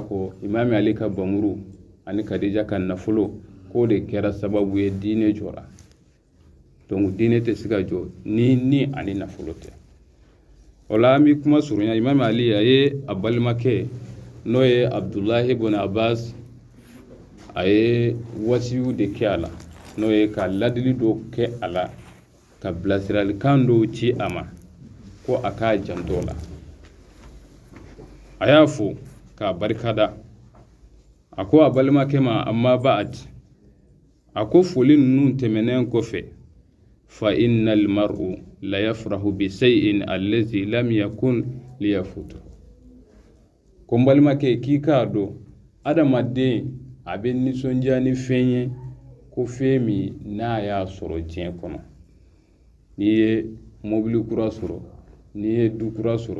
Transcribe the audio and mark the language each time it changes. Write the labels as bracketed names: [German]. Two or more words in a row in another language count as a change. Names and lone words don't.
[Bambara] ko imami Ali ka bamuru ani Khadija ka nafolo k'o de kɛra sababu ye diinɛ jɔra donc diinɛ tɛ se ka jɔ ni ani nafolo tɛ o la an bɛ kuma surunya imami Ali a ye a balimakɛ n'o ye Abdullahi ibn Abbas a ye wasiyu de kɛ a la n'o ye ka ladili dɔ kɛ a la ka bilasiralikan dɔw ci a ma ko a k'a janto la a y'a fo k'a barikada a ko a balimakɛ ma [Arabic] أما بعد [Bambara] a ko foli ninnu tɛmɛnen kɔfɛ [Arabic] فإن المرء ليفرح بشيء الذي لم يكن ليفوته [Bambara] ko n balimakɛ k'i k'a dɔn adamaden a bɛ nisɔndiya ni fɛn ye ko fɛn min n'a y'a sɔrɔ diɲɛ kɔnɔ n'i ye mobili kura sɔrɔ n'i ye du kura sɔrɔ